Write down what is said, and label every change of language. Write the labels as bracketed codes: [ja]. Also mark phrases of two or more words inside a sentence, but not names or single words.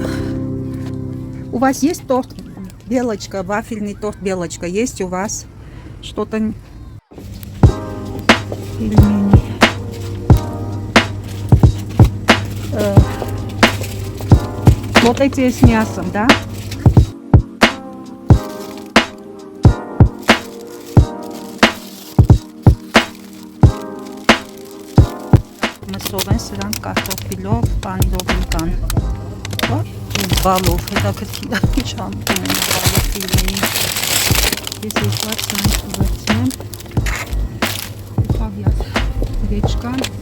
[ru] У вас есть торт белочка, вафельный торт белочка? Есть у вас что-то? Пельмени. Вот эти с мясом, да? [hy] Մսով են սրանք կարտոֆիլով, պանիրով կան։ Բալով, հետաքրքիր է, ինչ համտում են բալով ֆիլմենի։ Ես երկար սրանք ուղերցնեմ։ Խավիաս, գրեչկան։